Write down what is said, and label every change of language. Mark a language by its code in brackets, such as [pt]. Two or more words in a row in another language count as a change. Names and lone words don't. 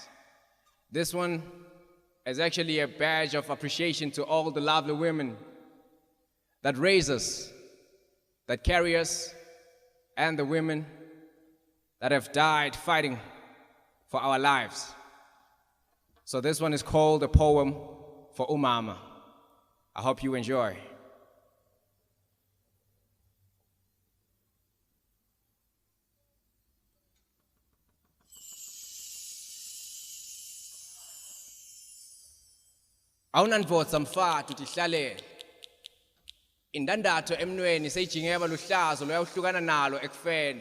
[en] This one is actually a badge of appreciation to all the lovely women that raise us, that carry us, and the women that have died fighting for our lives. So this one is called a poem for Umama. I hope you enjoy. [ss] Awunandvodza mfati utihlalele. Indandatho emnweni seyijingeba luhlazo loyawuhlukana nalo ekufeni.